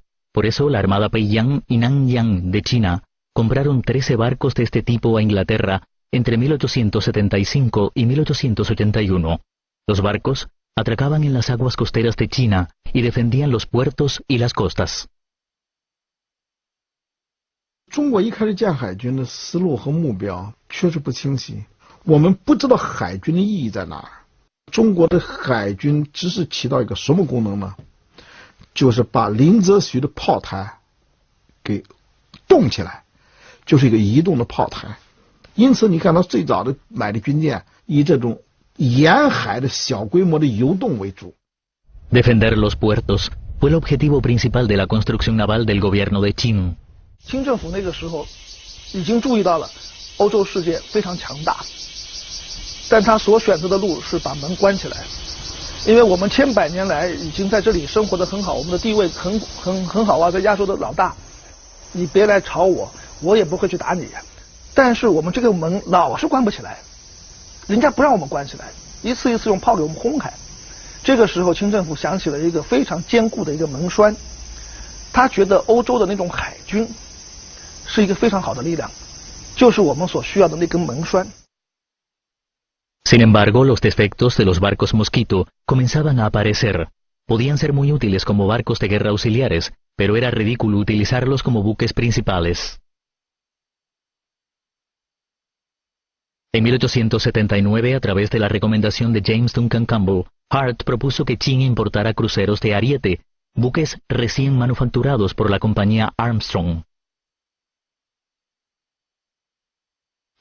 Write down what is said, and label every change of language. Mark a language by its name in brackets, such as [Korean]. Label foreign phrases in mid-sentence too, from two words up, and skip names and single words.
[Spanish] Por eso la Armada Peiyang y Nanyang de China compraron 13 barcos de este tipo a Inglaterra entre 1875 y 1881. Los barcos atracaban en las aguas costeras de China y defendían los puertos y las costas. [Chinese] 中国一开始建海军的思路和目标确实不清晰，我们不知道海军的意义在哪儿。中国的海军只是起到一个什么功能呢？就是把林则徐的炮台给动起来，就是一个移动的炮台。因此你看到最早的买的军舰以这种沿海的小规模的游动为主。 [Spanish] Defender los puertos fue el objetivo principal de la construcción naval del gobierno de Qing. [Chinese] 清政府那个时候已经注意到了欧洲世界非常强大，但他所选择的路是把门关起来，因为我们千百年来已经在这里生活得很好，我们的地位很好啊，在亚洲的老大，你别来吵我，我也不会去打你。但是我们这个门老是关不起来，人家不让我们关起来，一次一次用炮给我们轰开。这个时候，清政府想起了一个非常坚固的一个门栓，他觉得欧洲的那种海军是一个非常好的力量，就是我们所需要的那根门栓。 [Spanish] Sin embargo, los defectos de los barcos mosquito comenzaban a aparecer. Podían ser muy útiles como barcos de guerra auxiliares, pero era ridículo utilizarlos como buques principales. En 1879, a través de la recomendación de James Duncan Campbell, Hart propuso que Qing importara cruceros de ariete, buques recién manufacturados por la compañía Armstrong.